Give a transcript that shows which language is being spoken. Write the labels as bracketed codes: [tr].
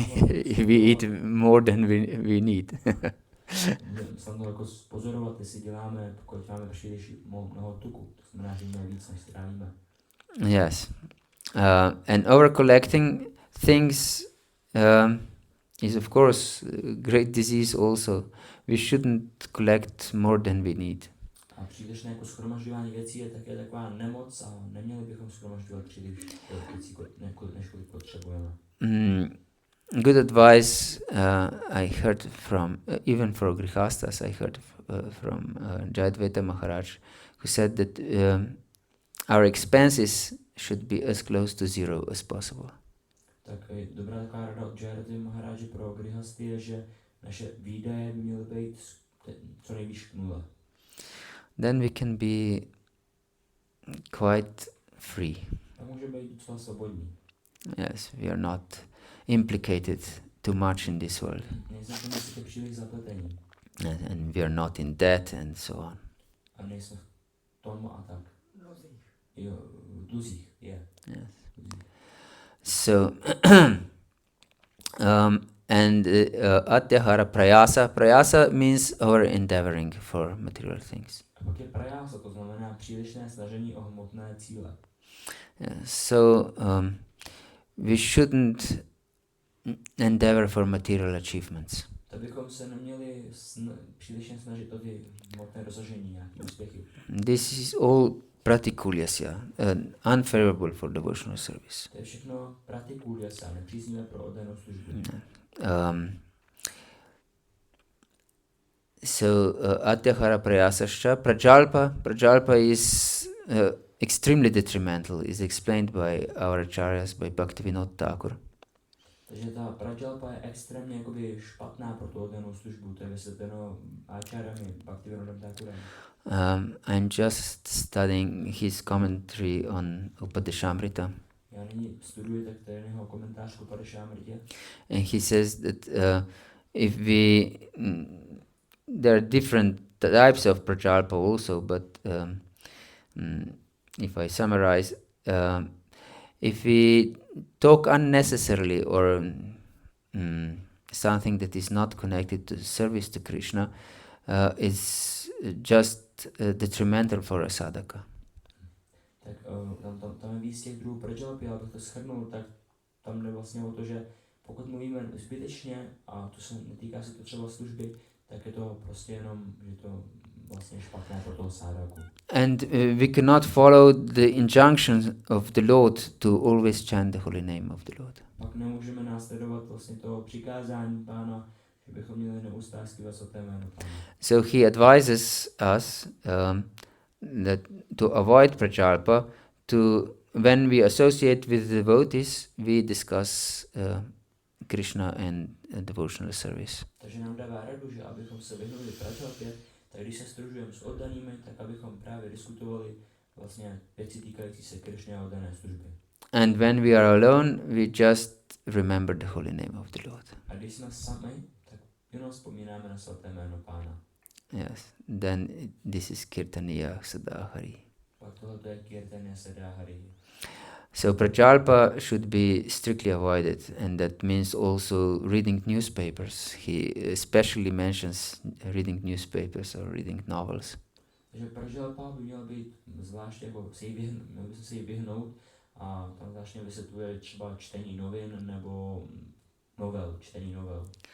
[en] If we eat more than we need. [cs] Snadno jako pozorovat, jestli děláme, pokud máme příliš mnoho tuku, to znamená, že máme víc, než strávíme. [en] Yes. And over collecting things is of course a great disease also. We shouldn't collect more than we need. [cs] A přílišné jako shromažďování věcí je také taková nemoc a neměli bychom shromažďovat příliš věcí, než kolik potřebujeme. [en] Good advice I heard from, even for Grihastas, I heard from Jayadvaita Maharaj, who said that our expenses should be as close to zero as possible. [cs] Tak dobrá taková rada od Jayadvaita Maharaji pro Grihasty je, že naše výdaje by měly být co nejvíc k nule. [en] Then we can be quite free. [cs] A můžeme být docela svobodní. [en] Yes, we are not implicated too much in this world. [cs] Nejsme příliš zapletení. [en] And we are not in debt and so on. [cs] A nejsme v tom a tak. Jo, v dluzích, yeah. [en] Yes. So, and atyahara prayasa. Prayasa means our endeavoring for material things. [cs] A pak je prayasa, to znamená přílišné snažení o hmotné cíle. [en] So, we shouldn't endeavor for material achievements. [cs] Tak bychom se neměli přílišně snažit o ty hmotné dosažení, nějaké úspěchy. [en] This is all pratikulyasya, unfavorable for devotional service. [cs] To je všechno pratikulyasya, nepříznivé pro oddanou službu. [en] So atyahara prayasascha prajalpa is extremely detrimental, is explained by our acharyas, by Bhaktivinoda Thakur. [cs] Takže ta prajalpa je extrémně jakoby špatná pro tu oddanou službu, to je vysvětleno acharyami Bhaktivinodem Thakurem. [en] I'm just studying his commentary on Upadeshamrita. [cs] Já nyní studuji tak ten jeho komentář k Upadeshamritě. [en] And he says that if we there are different types of prajalpa also, but if I summarize, if we talk unnecessarily or something that is not connected to service to Krishna, is just detrimental for a sadhaka. [cs] Tak tam je víc těch druhů prajalpy, abych to shrnul, tak tam jde vlastně o to, že pokud mluvíme zbytečně, a to se netýká se to třeba služby, tak je to prostě jenom, že to vlastně špatné pro toho sádaku. [en] And we cannot follow the injunctions of the Lord to always chant the holy name of the Lord. [cs] Pak nemůžeme následovat vlastně toho přikázání Pána, že bychom měli neustále zpívat svaté jméno Pána. [en] So he advises us that to avoid prajalpa, to when we associate with devotees, we discuss Krishna and devotional service. [cs] Takže nám dává radu, že abychom se vyhnuli prajalpě, tak když se sdružujeme s oddanými, tak abychom právě diskutovali vlastně věci týkající se Krishny a oddané služby. [en] And when we are alone, we just remember the holy name of the Lord. [cs] A když jsme sami, tak jenom vzpomínáme na svaté jméno Pána. [en] Yes, then this is Caitanya-Mahaprabhu. [cs] Pak tohle je Caitanya Mahaprabhu. [en] So prajalpa should be strictly avoided, and that means also reading newspapers. He especially mentions reading newspapers or reading novels. [cs] Takže prajalpa by měl být zvláště jako měl by se jí vyhnout a tam zvláště vysvětluje třeba čtení novin nebo čtení novel.